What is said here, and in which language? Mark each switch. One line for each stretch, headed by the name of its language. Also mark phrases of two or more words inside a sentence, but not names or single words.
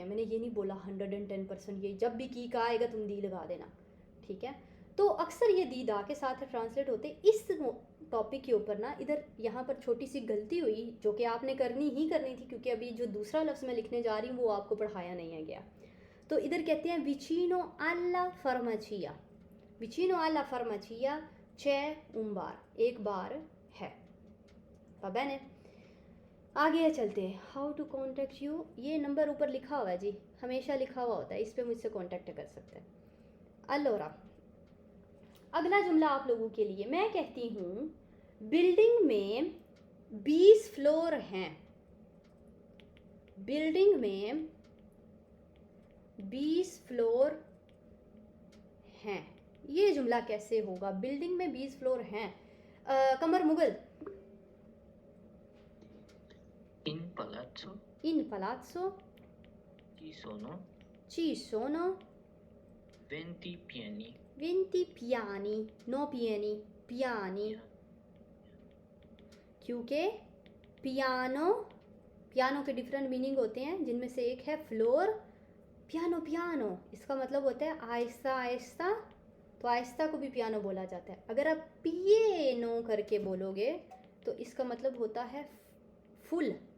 Urdu: میں نے یہ نہیں بولا 110% یہ جب بھی کی کا آئے گا تم دی لگا دینا. ٹھیک ہے، تو اکثر یہ دی دا کے ساتھ ٹرانسلیٹ ہوتے. اس ٹاپک کے اوپر نا ادھر یہاں پر چھوٹی سی غلطی ہوئی جو کہ آپ نے کرنی تھی، کیونکہ ابھی جو دوسرا لفظ میں لکھنے جا رہی ہوں وہ آپ کو پڑھایا نہیں ہے گیا. تو ادھر کہتے ہیں
Italian: vicino alla farmacia. vicino alla farmacia c'è un bar.
Urdu: ایک بار ہے۔ بنے آگے چلتے ہیں.
English: How to contact you.
Urdu: یہ نمبر اوپر لکھا ہوا ہے جی، ہمیشہ لکھا ہوا ہوتا ہے۔ اس پر مجھ سے کانٹیکٹ کر سکتے ہیں.
Italian: अल्लोरा.
Urdu: اگلا جملہ آپ لوگوں کے لیے۔ میں کہتی ہوں بلڈنگ میں 20 فلور ہیں. بلڈنگ میں 20 فلور ہیں. یہ جملہ کیسے ہوگا؟ بلڈنگ میں 20 فلور ہیں. कमर मुगल.
Italian: In palazzo in palazzo ci sono ci sono 20 piani. 20 piani, no piani, piani.
Urdu: کیونکہ پیانو کے
English: different meaning
Urdu: ہوتے ہیں، جن میں سے ایک ہے فلور. پیانو اس کا مطلب ہوتا ہے آہستہ آہستہ. تو آہستہ کو بھی پیانو بولا جاتا ہے۔ اگر آپ پیانو کر کے بولو گے تو اس کا مطلب ہوتا ہے فل.